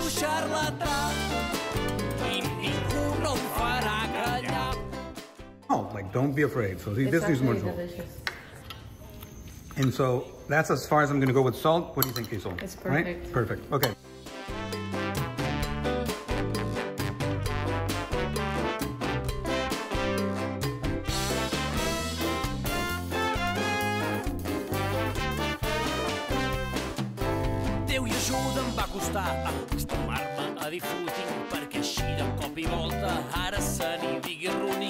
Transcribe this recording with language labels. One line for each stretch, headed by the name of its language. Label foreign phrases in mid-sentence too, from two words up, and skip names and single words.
English: Oh, Like, don't be afraid. So see, It's this is more actually salt. delicious. And so that's as far as I'm gonna go with salt. What do you think, Hazel? It's perfect. Right? Perfect, okay.
Catalan: Déu i ajuda em va costar acostumar-me a dir footing, perquè així de cop i volta ara se n'hi digui running.